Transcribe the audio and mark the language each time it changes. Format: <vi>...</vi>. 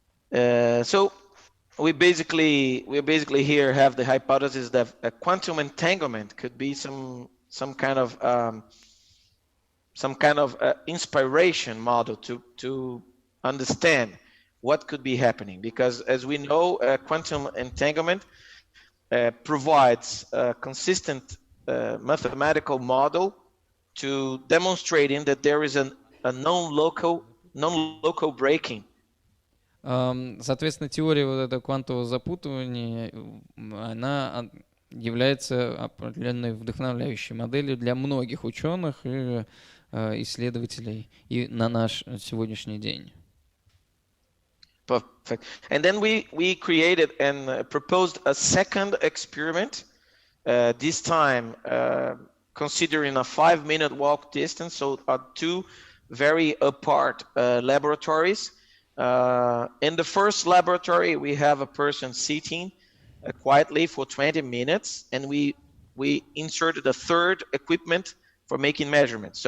<en>So we basically here have the hypothesis that a quantum entanglement could be some kind of inspiration model to understand what could be happening, because as we know, quantum entanglement provides a consistent mathematical model to demonstrating that there is a non-local breaking.</en> <ru>Соответственно, теория вот этого квантового запутывания, она является определенной вдохновляющей моделью для многих ученых и исследователей и на наш сегодняшний день.</ru> <en>Perfect. And then we created and proposed a second experiment, this time considering a 5-minute walk distance, so two very apart laboratories. In the first laboratory, we have a person sitting quietly for 20 minutes, and we inserted a third equipment for making measurements.</en>